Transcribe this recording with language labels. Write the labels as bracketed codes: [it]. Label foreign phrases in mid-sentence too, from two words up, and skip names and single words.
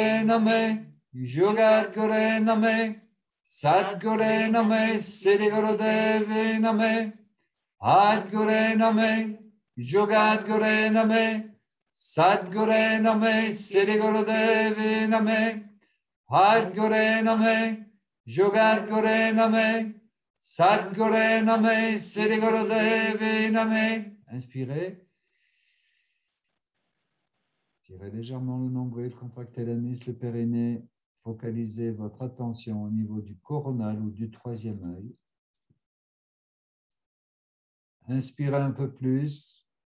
[sa] Name, Yogadguru Name, Sadguru Name, Siddhiguru Devi Name, Adguru Name, Yogadguru Name, Sadguru Name, Siddhiguru Devi Name, Adguru Name, Yogadguru Name, Sadguru Name, Siddhiguru Devi Name. [fr] Inspirez. Tirez légèrement le nombril, contractez l'anus, le périnée. Focalisez votre attention au niveau du coronal ou du troisième œil. Inspirez un peu plus.